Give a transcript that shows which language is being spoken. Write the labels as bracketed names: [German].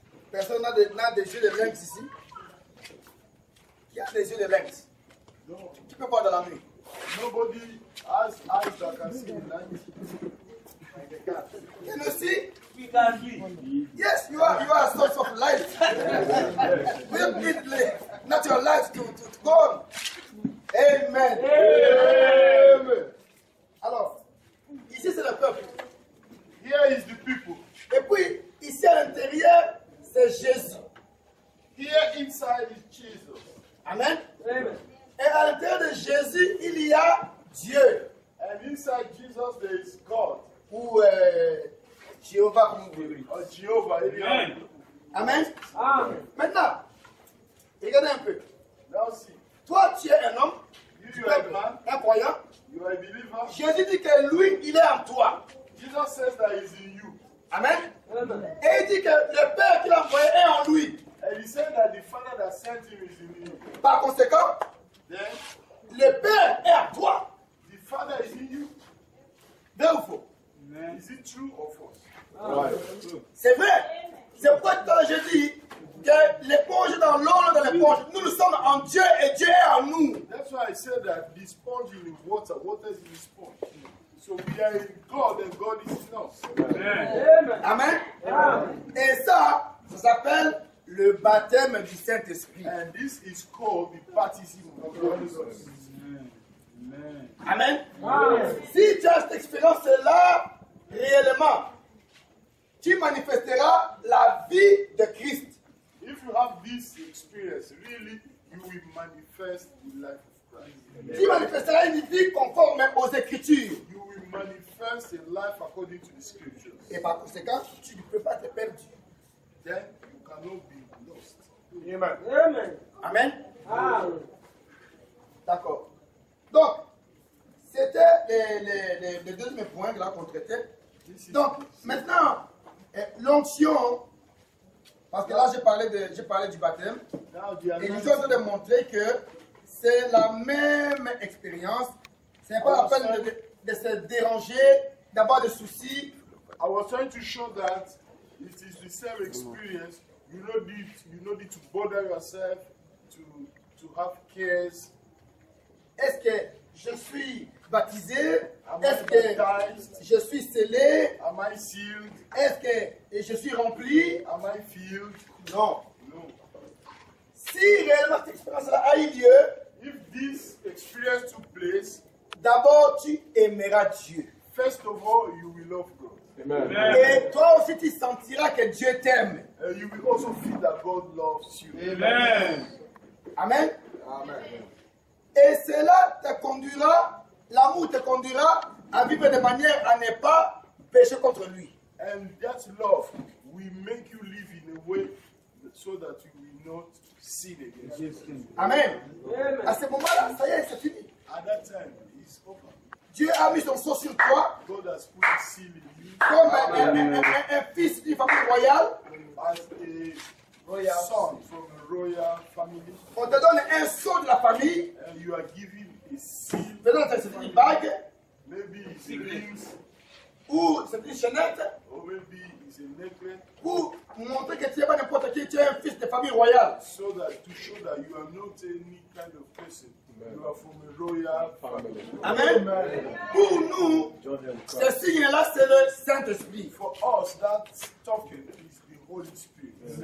[French] Personne n'a des yeux de lynx ici. Qui a des yeux de lynx? [English] No, [French] Tu peux voir dans la nuit. [English] nobody has eyes that can see the light. Can you see? We can see. Yes, you are a source of light. We don't need not your light to go on. Amen. Amen. [French] Alors, ici c'est le peuple. [English] Here is the people. [French] Et puis, ici à l'intérieur, c'est Jésus. [English] Here inside is Jesus. Amen. Amen. [French] Et à l'intérieur de Jésus, il y a Dieu. [English] And inside Jesus there is God. [French] Ou Jéhovah, comme vous voulez. [English] Or Jehovah. Amen. Amen. Amen. [French] Maintenant, regardez un peu. [English] Now see, [French] Toi, tu es un homme, [English] you are a man, [French] un croyant. [English] you are a believer. [French] Jésus dit que lui, il est en toi. [English] Jesus says that he's in you. Amen. Amen. [French] Et il dit que le Père qu'il a envoyé est en lui. [English] And he says said that the Father that sent him is in you. [French] Par conséquent, [English] Then [French] le Père est à toi. [English] the Father is in you. [French] Vrai ou faux? [English] Is it true or false? [French] C'est vrai. C'est pourquoi tout à l'heure j'ai dit que l'éponge est dans l'eau, l'eau dans l'éponge. Nous sommes en Dieu et Dieu est en nous. [English] That's why I said that the sponge in the water, water is in the sponge. So we are in God and God is in us. Amen. [French] Et ça s'appelle le baptême du Saint-Esprit. [English] And this is called the baptism of the Holy Ghost. Amen. [French] Si tu as cette expérience-là, réellement, tu manifesteras la vie de Christ. [English] If you have this experience, really, you will manifest the life of Christ. [French] Tu manifesteras une vie conforme aux Écritures. [English] You will manifest a life according to the scriptures. [French] Et par conséquent, tu ne peux pas te perdre. [English] Then you cannot be lost. Amen. [French] D'accord. Donc, c'était les deux points là qu'on traitait. Donc, maintenant, l'onction, parce que là j'ai parlé du baptême, [English] Now the [French] et je suis en train de montrer que c'est la même expérience. Ce n'est pas la peine de se déranger, d'avoir des soucis. [English] I was trying to show that it is the same experience. You no need to bother yourself to have cares. [French] Est-ce que je suis baptisé? Est-ce que je suis scellé? [English] Am I sealed? [French] Est-ce que je suis rempli? [English] Am I filled? [French] Non. [English] No. [French] Si réellement cette expérience-là a eu lieu, [English] If this experience took place, [French] d'abord tu aimeras Dieu. [English] first of all, you will love God. [French] Et toi aussi tu sentiras que Dieu t'aime. [English] And you will also feel that God loves you. Amen. [French] Et cela te conduira, l'amour te conduira à vivre de manière à ne pas pécher contre lui. [English] And that love will make you live in a way so that you will not sin against him. Amen. [French] À ce moment-là, ça y est, c'est fini. [English] At that time, it's over. [French] Dieu a mis son sceau sur toi [English] God has put a seal in you [French] comme un fils d'une famille royale. [English] as a son from a royal family. [French] On te donne un sceau de la famille. [English] And you are given a seal. [French] Maintenant, c'est une bague [English] Maybe it's a rings, [French] ou c'est une chaînette [English] or maybe it's a necklace, [French] pour montrer que tu n'es pas n'importe qui, tu es un fils de famille royale. [English] so that to show that you are not any kind of person. You are from a royal family. Amen. [French] Pour nous, ce signe-là, c'est le Saint-Esprit. [English] For us, that token is the Holy Spirit.